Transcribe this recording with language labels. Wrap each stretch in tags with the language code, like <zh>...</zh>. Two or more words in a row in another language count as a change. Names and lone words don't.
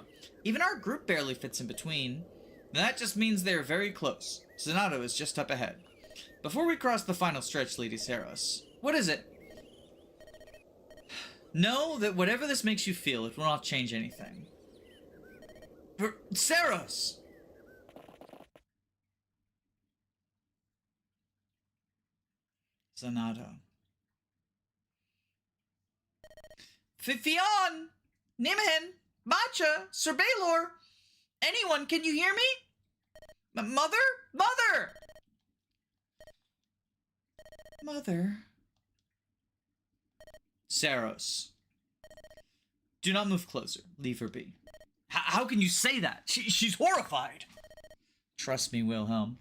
<en>Even our group barely fits in between. That just means they're very close. Donato is just up ahead. Before we cross the final stretch, Lady Saros, what is it? Know that whatever this makes you feel, it will not change anything. Saros! Zanado. Fifion! Nimhin! Matcha! Sir Baylor! Anyone, can you hear me? Mother? Mother! Mother? Saros. Do not move closer. Leave her be. How can you say that? She's horrified. Trust me, Wilhelm.</en>